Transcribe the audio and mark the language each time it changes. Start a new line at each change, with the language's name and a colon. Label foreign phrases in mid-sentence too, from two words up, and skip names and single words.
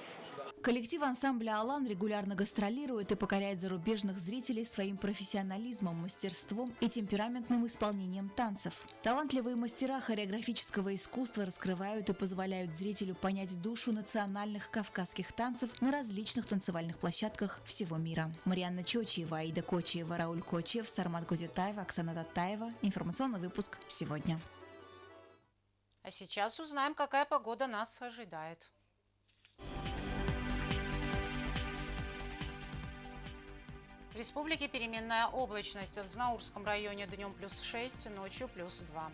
Russian: Коллектив ансамбля «Алан» регулярно гастролирует и покоряет зарубежных зрителей своим профессионализмом, мастерством и темпераментным исполнением танцев. Талантливые мастера хореографического искусства раскрывают и позволяют зрителю понять душу национальных кавказских танцев на различных танцевальных площадках всего мира. Марианна Чочиева, Аида Кочиева, Рауль Кочиев, Сармат Гузетаева, Оксана Татаева. Информационный выпуск сегодня. А сейчас узнаем, какая погода нас ожидает. В республике переменная облачность. В Знаурском районе днем плюс 6, ночью плюс 2.